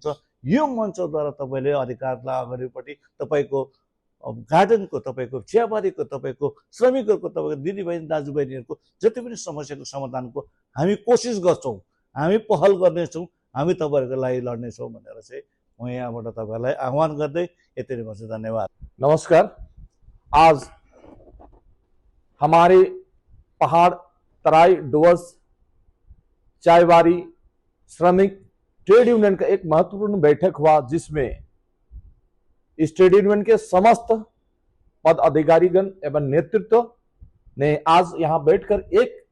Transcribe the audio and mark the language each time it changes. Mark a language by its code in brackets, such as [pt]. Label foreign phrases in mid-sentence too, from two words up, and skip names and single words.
[ne] यो मञ्चद्वारा तपाईँले अधिकारलाई अगाडिपट्टि तपाईँको गार्डनको, तपाईँको चियाबारीको, तपाईँको श्रमिकहरूको, तपाईँको दिदीबहिनी दाजुबहिनीहरूको जति पनि समस्याको समाधानको हामी कोसिस गर्छौँ, हामी पहल गर्नेछौँ, हामी तपाईँहरूको लागि लड्नेछौँ भनेर चाहिँ म यहाँबाट तपाईँलाई आह्वान गर्दै यति नै भन्छु। धन्यवाद। नमस्कार। [hi] आज हमारे पहाड़ तराई डुवर्स चायवारी श्रमिक ट्रेड यूनियन का एक महत्वपूर्ण बैठक हुआ, जिसमें इस ट्रेड यूनियन के समस्त पद अधिकारीगण एवं नेतृत्व ने आज यहां बैठकर एक